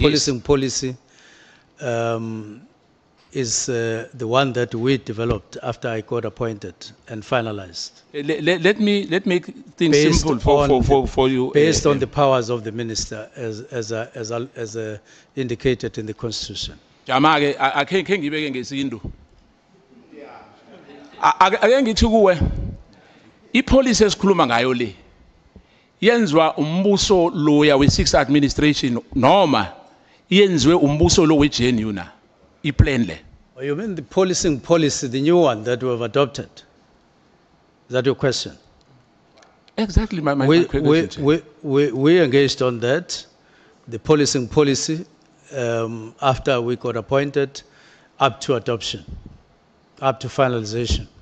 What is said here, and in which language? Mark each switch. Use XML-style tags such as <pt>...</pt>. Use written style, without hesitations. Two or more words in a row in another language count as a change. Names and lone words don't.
<en>Policing policy is the one that we developed after I got appointed and finalized. Let me make things simple for you. Based on the powers of the minister as indicated in the Constitution.</en> <zu>Ipolicy esikhuluma ngayo le yenzwa umbuso loya we-6th administration noma yenziwe umbuso lo we-GNU na iplan le?</zu> <en>You mean the policing policy, the new one that we have adopted? Is that your question? Exactly my question. We engaged on that, the policing policy, after we got appointed, up to adoption, up to finalization.</en>